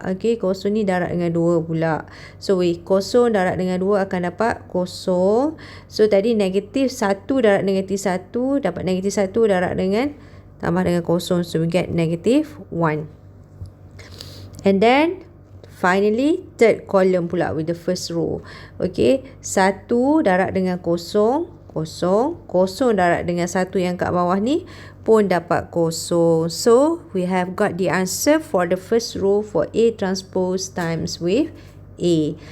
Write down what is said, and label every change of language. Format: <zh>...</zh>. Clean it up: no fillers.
<ms>Okay, kosong ni darab dengan 2 pula. So, kosong darab dengan 2 akan dapat kosong. So, tadi negatif 1 darab negatif 1. Dapat negatif 1 darab dengan tambah dengan kosong.</ms> <en>So, we get negative 1. And then, finally, third column pula with the first row.</en> <ms>Okay, 1 darab dengan kosong. Kosong. Kosong darab dengan 1 yang kat bawah ni pun dapat kosong.</ms> <en>So, we have got the answer for the first row for A transpose times with A.</en>